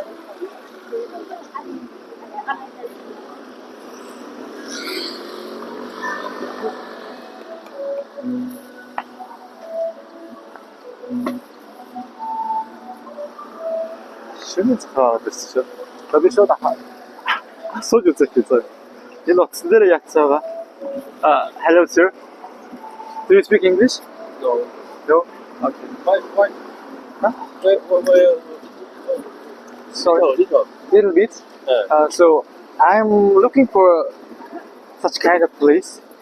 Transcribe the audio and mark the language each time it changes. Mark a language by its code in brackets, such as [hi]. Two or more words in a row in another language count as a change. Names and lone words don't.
[mn] Шөнө тохиолдол байсан. Би шууд асууж үзэх гэсэн. Энэ утсан дээр яатсан байгаа. [en] Hello sir. Do you speak English? No. No? Okay. Why? Huh? Where? Sorry. Little. Little bit. So I'm looking for such kind of place.